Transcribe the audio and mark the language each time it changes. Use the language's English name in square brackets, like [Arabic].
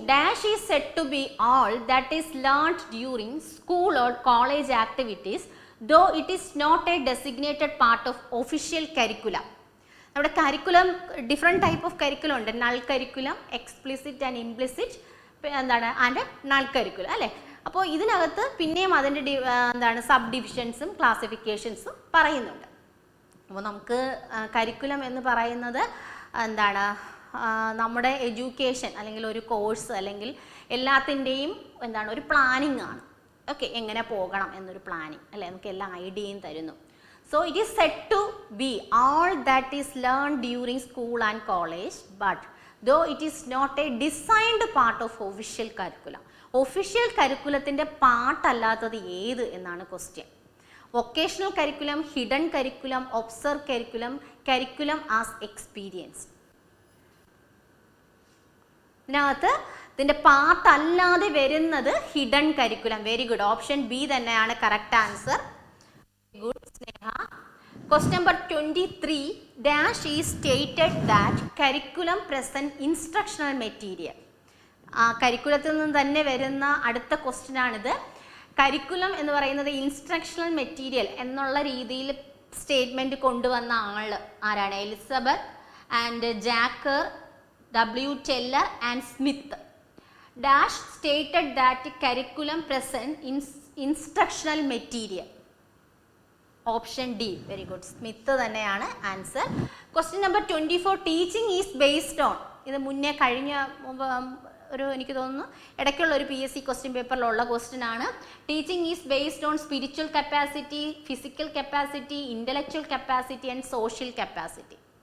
[English] Dash is said to be all that is learnt during school or college activities, though it is not a designated part of official curriculum. [Malayalam] നമ്മുടെ curriculum different type of curriculum ഉണ്ട്. Null curriculum, explicit and implicit, എന്താണ് and null curriculum അല്ലേ. അപ്പോൾ ഇതിനകത്ത് പിന്നെയും അതിൻ്റെ എന്താണ് sub ഡിവിഷൻസും ക്ലാസിഫിക്കേഷൻസും പറയുന്നുണ്ട്. അപ്പോൾ നമുക്ക് കരിക്കുലം എന്ന് പറയുന്നത് എന്താണ് നമ്മുടെ എഡ്യൂക്കേഷൻ അല്ലെങ്കിൽ ഒരു കോഴ്സ് അല്ലെങ്കിൽ എല്ലാത്തിൻ്റെയും എന്താണ് ഒരു പ്ലാനിങ് ആണ്. ഓക്കെ, എങ്ങനെ പോകണം എന്നൊരു പ്ലാനിങ് അല്ലേ, നമുക്ക് എല്ലാ ഐഡിയയും തരുന്നു. [English] So it is said to be all that is learned during school and college, but though it is not a designed part of official curriculum. [Malayalam] Official കരിക്കുലത്തിൻ്റെ പാർട്ടല്ലാത്തത് ഏത് എന്നാണ് question. [English] Vocational curriculum, hidden curriculum, observe curriculum, curriculum as experience. [Malayalam] ഇതിനകത്ത് ഇതിൻ്റെ പാർട്ടല്ലാതെ വരുന്നത് hidden curriculum. [English] Very good, option B തന്നെയാണ് correct answer. Good Sneha. Question number 23 dash is stated that curriculum present instructional material. [Malayalam] കരിക്കുലത്തിൽ നിന്ന് തന്നെ വരുന്ന അടുത്ത ക്വസ്റ്റ്യൻ ആണിത്. Curriculum എന്ന് പറയുന്നത് ഇൻസ്ട്രക്ഷണൽ മെറ്റീരിയൽ എന്നുള്ള രീതിയിൽ സ്റ്റേറ്റ്മെൻറ്റ് കൊണ്ടുവന്ന ആൾ ആരാണ്? [English] Elizabeth and Jacker, W. Teller and Smith. Dash stated that curriculum present instructional material. Option D. Very good, Smith തന്നെയാണ് answer. Question number 24 teaching is based on. [Malayalam] ഇത് മുന്നേ കഴിഞ്ഞ ഒരു എനിക്ക് തോന്നുന്നു ഇടയ്ക്കുള്ള ഒരു PSC ക്വസ്റ്റ്യൻ പേപ്പറിലുള്ള ക്വസ്റ്റ്യൻ ആണ്. [English] Teaching is based on spiritual capacity, physical capacity, intellectual capacity and social capacity.